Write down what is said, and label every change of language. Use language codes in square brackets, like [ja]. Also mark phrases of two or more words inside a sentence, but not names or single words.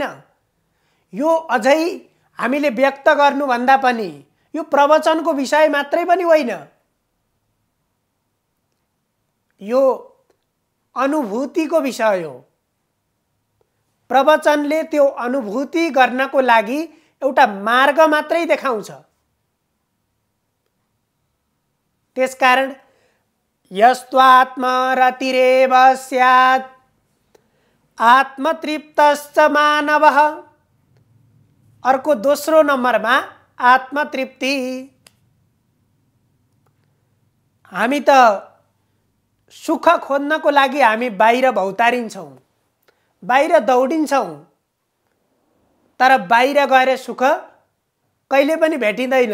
[ne] यो अझै हामीले व्यक्त गर्नुभन्दा पनि यो प्रवचनको विषय मात्रै पनि होइन, यो अनुभूतिको विषय हो। प्रवचनले त्यो अनुभूति गर्नको लागि एउटा मार्ग मात्रै देखाउँछ। [sa] त्यसकारण यस्त्वात्मरतिरेव स्यात् आत्मतृप्तश्च मानवः। [ne] अर्को दोस्रो नम्बरमा आत्मतृप्ति। हामी त सुख खोज्नको लागि हामी बाहिर भौतारिन्छौँ, बाहिर दौडिन्छौँ, तर बाहिर गएर सुख कहिले पनि भेटिँदैन।